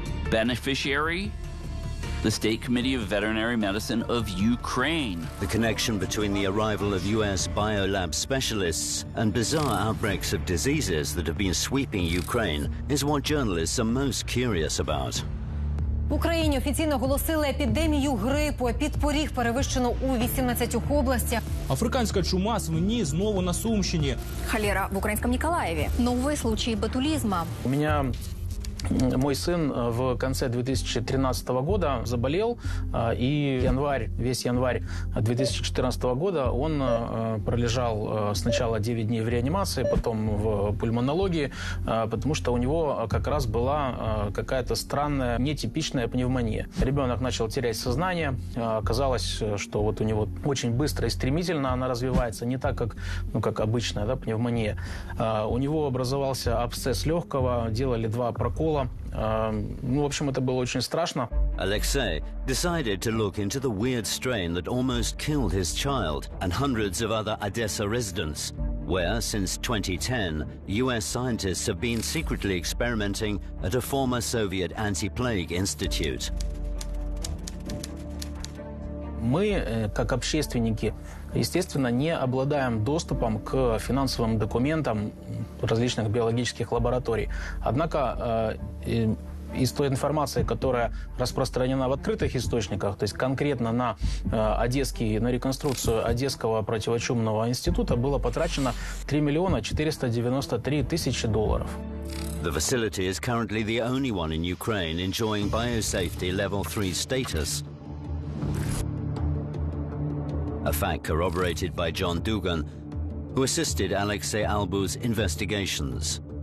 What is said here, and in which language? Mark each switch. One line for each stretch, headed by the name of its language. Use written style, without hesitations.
English: Beneficiary, the State Committee of Veterinary Medicine of Ukraine. The connection between the arrival of US biolab specialists and bizarre outbreaks of diseases that have been sweeping Ukraine is what journalists are most curious about.
Ukrainian: В Україні офіційно оголосили епідемію грипу. Підпоріг перевищено у 18 областях. Африканська чума свині знову на Сумщині.
Russian: Холера в украинском Николаеве. Новые случаи ботулизма. У меня мой сын в конце 2013 года заболел, и весь январь 2014 года он пролежал сначала 9 дней в реанимации, потом в пульмонологии, потому что у него как раз была какая-то странная, нетипичная пневмония. Ребенок начал терять сознание, оказалось, что вот у него очень быстро и стремительно она развивается, не так, как обычная, да, пневмония. У него образовался абсцесс легкого, делали 2 прокола. В общем, это было очень страшно.
English: Alexei decided to look into the weird strain that almost killed his child and hundreds of other Odessa residents, where, since 2010, US scientists have been secretly experimenting at a former Soviet anti-plague institute.
Russian: Мы, как общественники, естественно, не обладаем доступом к финансовым документам различных биологических лабораторий. Однако из той информации, которая распространена в открытых источниках, то есть конкретно на реконструкцию Одесского противочумного института, было потрачено $3 493 000.
English: The facility is currently the only one in Ukraine enjoying biosafety level 3 status. A fact corroborated by John Dugan, who assisted Alexei Albu's investigations.